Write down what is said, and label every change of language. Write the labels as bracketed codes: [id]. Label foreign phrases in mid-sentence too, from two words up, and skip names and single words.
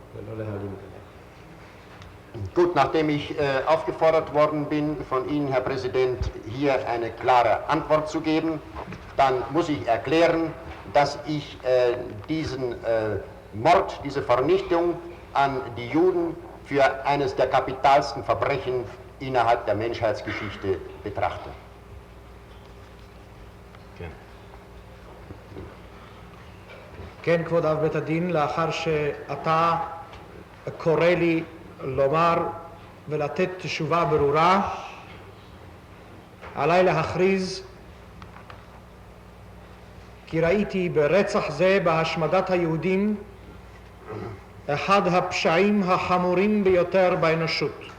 [de] Gut, nachdem ich aufgefordert worden bin, von Ihnen, Herr Präsident, hier eine klare Antwort zu geben, dann muss ich erklären, dass ich diesen Mord, diese Vernichtung an die Juden für eines der kapitalsten Verbrechen innerhalb der Menschheitsgeschichte betrachte. [he] כן, כבוד אב בית הדין, לאחר שאתה קורא לי לומר ולתת תשובה ברורה, עליי להכריז כי ראיתי ברצח זה, בהשמדת היהודים, אחד הפשעים החמורים ביותר באנושות.